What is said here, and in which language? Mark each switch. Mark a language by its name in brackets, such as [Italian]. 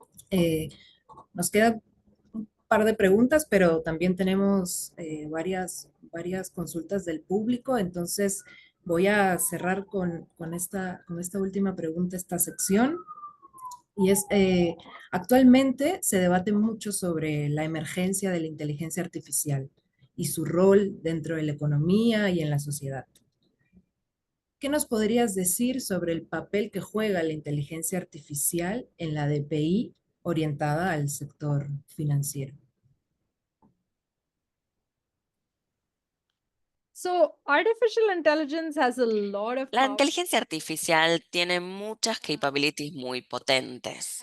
[Spanish] Eh, Nos queda un par de preguntas, pero también tenemos varias consultas del público, entonces voy a cerrar con esta última pregunta, esta sección, y es, actualmente se debate mucho sobre la emergencia de la inteligencia artificial y su rol dentro de la economía y en la sociedad. ¿Qué nos podrías decir sobre el papel que juega la inteligencia artificial en la DPI orientada al sector financiero? [English] So artificial intelligence has a lot of [Spanish] La [English] power, [Spanish] inteligencia artificial tiene muchas capabilities muy potentes,